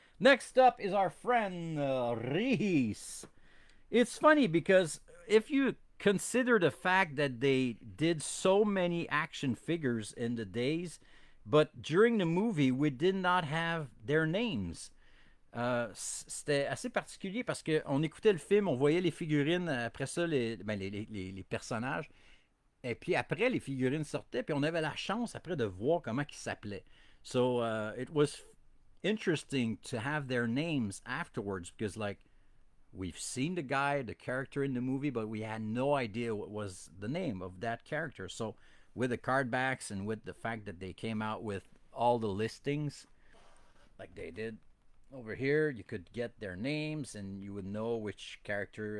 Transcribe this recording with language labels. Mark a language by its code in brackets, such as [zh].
[en] Next up is our friend Reese. It's funny because if you consider the fact that they did so many action figures in the days, But during the movie, we did not have their names. [fr] C'était assez particulier parce qu'on écoutait le film, on voyait les figurines, après ça, les personnages. Et puis après, les figurines sortaient, puis on avait la chance après de voir comment ils s'appelaient. [en] So it was interesting to have their names afterwards because, like, we've seen the guy, the character in the movie, but we had no idea what was the name of that character. So with the card backs and with the fact that they came out with all the listings, like they did over here, you could get their names and you would know which character.